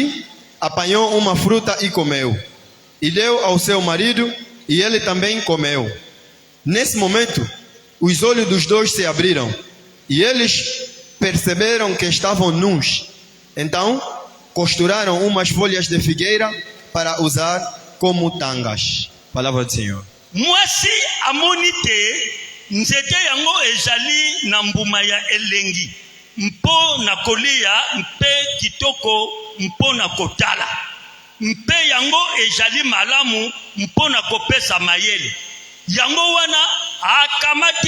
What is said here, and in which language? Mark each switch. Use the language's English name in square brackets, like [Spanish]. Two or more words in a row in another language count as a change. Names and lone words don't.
[Portuguese] Aí apanhou uma fruta e comeu. E deu ao seu marido, e ele também comeu. Nesse momento, os olhos dos dois se abriram, e eles perceberam que estavam nus. Então, costuraram umas folhas de figueira para usar como tangas. Palavra do Senhor. [Lingala] Mwasi amoni te nzete yango ezali na mbuma ya elengi mpo na kolia mpe kitoko mpo na kotala mpe yango ezali malamu mpo na kopesa mayele yango wana akamati